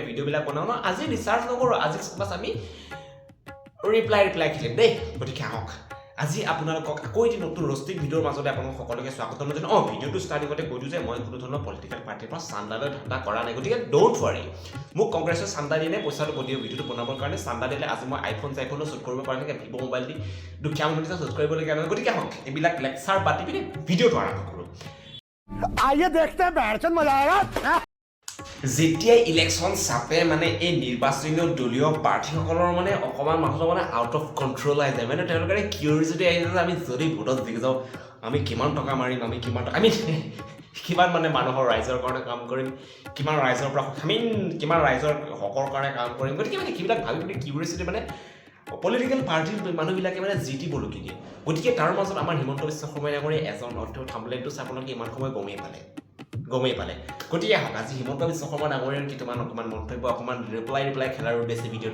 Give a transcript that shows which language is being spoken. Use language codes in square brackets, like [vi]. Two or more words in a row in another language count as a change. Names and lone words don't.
[as] ভিডিঅ'বিলাক বনাওঁ ন আজি ৰিচাৰ্চ নকৰোঁ আজি বাছ আমি ৰিপ্লাই খেলিম দেই গতিকে আহক আজি আপোনালোকক আকৌ এটি নতুন ৰষ্টিক ভিডিঅ'ৰ মাজলৈ আপোনালোক সকলোকে স্বাগতম জনাওঁ ভিডিঅ'টো ষ্টাৰ্টিঙতে কৈ দিওঁ যে মই কোনো ধৰণৰ পলিটিকেল পাৰ্টিৰ পৰা চান্দালৈ ধান্দা কৰা নাই গতিকে [en] don't worry [as] মোক কংগ্ৰেছৰ চান্দা দিলে পইচাটো ভিডিঅ'টো বনাবৰ কাৰণে চান্দা দিলে আজি মই আইফোনো শ্বুট কৰিব পৰা নাই ভিভ' মোবাইল দি দুখীয়া মানুহ শ্বুট কৰিবলগীয়া নহয় গতিকে আহক এইবিলাক লেকচাৰ পাতি পিনে ভিডিঅ'টো আৰম্ভ কৰোঁ [hi] आइए देखते हैं बैठचंद मजा आएगा [as] যেতিয়াই ইলেকশ্যন চাপে মানে এই নিৰ্বাচনীয় দলীয় প্ৰাৰ্থীসকলৰ মানে অকণমান মানুহৰ মানে [en] out of control [as] আহি যায় মানে তেওঁলোকে কিউৰিচিটি আহি যায় যে আমি যদি ভোটত জিকি যাওঁ আমি কিমান টকা মাৰিম আমি কিমান মানে মানুহৰ ৰাইজৰ কাৰণে কাম কৰিম কিমান ৰাইজৰ পৰা কিমান ৰাইজৰ হকৰ কাৰণে কাম কৰিম গতিকে মানে কিবিলাক ভাবি পিনে কিউৰিচিটি মানে পলিটিকেল পাৰ্টিৰ মানুহবিলাকে মানে জি টি বলকি দিয়ে গতিকে তাৰ মাজত আমাৰ হিমন্ত বিশ্ব শৰ্মাই ডাঙৰে এজন থাম্বনেইলটো চাই আপোনালোকে ইমান সময় গমেই পালে গতিকে আহক আজি হিমন্ত বিশ্ব শৰ্মা ডাঙৰীয়াৰ কিছুমান অকণমান মন্তব্য অকণমান ৰিপ্লাই খেলাৰ উদ্দেশ্যে